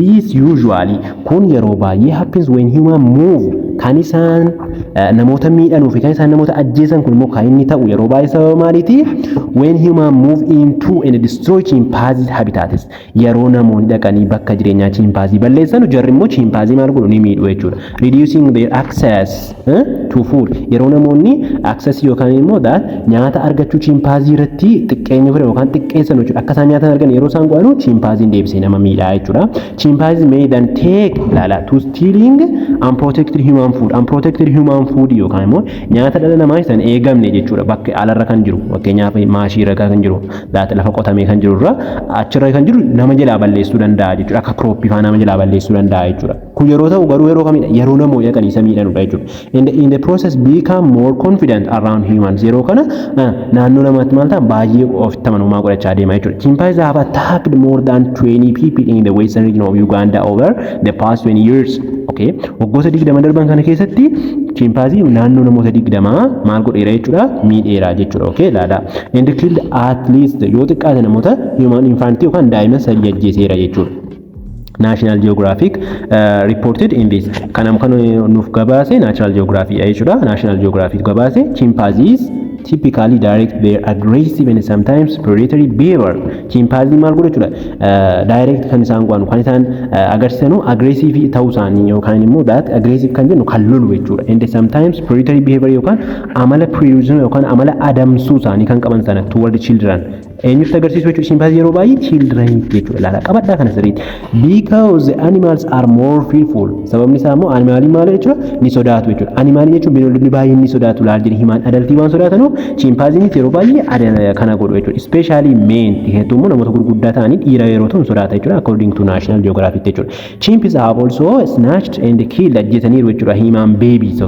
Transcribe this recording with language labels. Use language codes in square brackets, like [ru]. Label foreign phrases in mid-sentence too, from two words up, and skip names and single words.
[en] This usually [om] kun yeroo baay'ee [en] happens when human move [om] kan isaan namoota miidhanuu fi kan isaan namoota ajjeesan kun immoo kan inni ta'u yeroo baay'ee sababa maaliiti? [en] When human move into and destroy chimpanzee habitats. [om] Yeroo namoonni dhaqanii bakka jireenyaa chimpanzee balleessan jarri immoo chimpanzee maal godhu ni miidhu jechuudha. [en] Reducing their access to food. [om] Yeroo namoonni access yookaan immoo nyaata argachuu chimpanzee irratti xiqqeenya fudhatan yookaan xiqqeessan jechuudha. Akka isaan nyaata argan yeroo isaan godhanu chimpanzee deebisee nama miidhaa jechuudha. [en] Chimpanzee may then take to stealing unprotected human food. Unprotected human food [om] yookaan immoo nyaata dhala namaa isaan eegamne jechuudha. Bakka alarra kan jiru fakkeenyaaf maashii irra kan jiru lafa qotamee kan jiru irra achirra kan jiru nama jalaa balleessuu danda'a jechuudha. Akka crop faa nama jalaa balleessuu danda'a jechuudha. Kun yeroo ta'u garuu yeroo kamidha? Yeroo namoonni dhaqanii isa miidhanudha jechuudha. [en] In the process become more confident around humans. [om] Yeroo kana naannoo namaatti maal ta'a baay'ee ofitti amanamummaa godhachaa deema jechuudha. [en] Chimpanzees have attacked more than 20 people in the western region of Uganda over the past 20 years. [om] Okay, waggoota 20 darban kana keessatti chimpanzee naannoo namoota 20 maal godheera jechuudha? Miidheera jechuudha. Okay, laala. [en] And killed at least [om] yoo xiqqaate namoota [en] human infant [om] yookaan daa'ima 3 ajjeeseera jechuudha. [en] National Geographic reported in this. [om] Kanam kan nuuf gabaase National Geographic jechuudha. [en] National Geographic gabaase chimpanzees typically direct their aggressive and sometimes predatory behavior. [om] Chimpanzee maal godhu jechuudha? Direct kan isaan godhan kan isaan agarsiisanu aggressive ta'uu isaanii yookaan immoo aggressive kan jennu kan lolu jechuudha. [en] And sometimes predatory behavior [om] yookaan amala predator yookaan amala adamsuu isaanii kan qaban sana [en] toward children. [om] Eenyutti agarsiisu jechuudha? Chimpanzee yeroo baay'ee children jechuudha. Laala qabadhaa kana sirriitti. [en] Because the animals are more fearful. [om] Sababni isaa immoo animaalii maal jechuudha? Ni sodaatu jechuudha. Animaalii jechuun beeylonni baay'ee ni sodaatu laal jedhanii himaan adaltii waan sodaatanu chimpanzee yeroo baay'ee kana godhu jechuudha. [en] Especially men [om] hedduu immoo namoota gurguddaa ta'anii dhiira yeroo ta'u sodaata jechuudha. [en] According to National Geographic jechuudha. Chimps have also snatched and killed [om] ajjeesaniiru jechuudha [en] human babies.